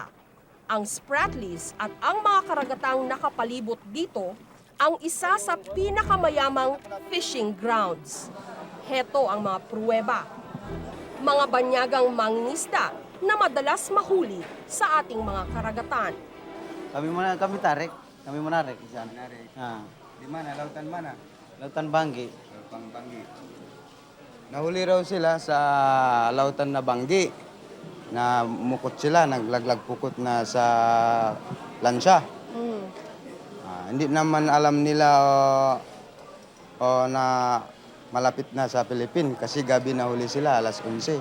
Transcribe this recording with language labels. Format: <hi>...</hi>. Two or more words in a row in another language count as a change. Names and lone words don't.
<tl>Ang Spratlys at ang mga karagatang nakapalibot dito ang isa sa pinakamayamang</tl> <en>fishing grounds.</en> <tl>Heto ang mga pruweba. Mga banyagang mangingisda na madalas mahuli sa ating mga karagatan.</tl> <ms>Kami tarik. Kami menarik di sana. Di mana? Lautan mana? Lautan Banggi. Banggi.</ms> <tl>Nahuli raw sila sa lautan na Banggi. Na mukot sila, naglaglag pukot na sa lansya. Hindi naman alam nila na malapit na sa Philippines kasi gabi nahuli sila, alas 11.</tl>